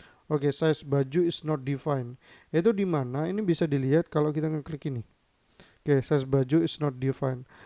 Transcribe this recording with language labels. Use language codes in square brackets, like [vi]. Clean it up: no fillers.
[en] Oke, size baju is not defined. [id] Itu di mana? Ini bisa dilihat kalau kita ngeklik ini. [en] Oke, size baju is not defined.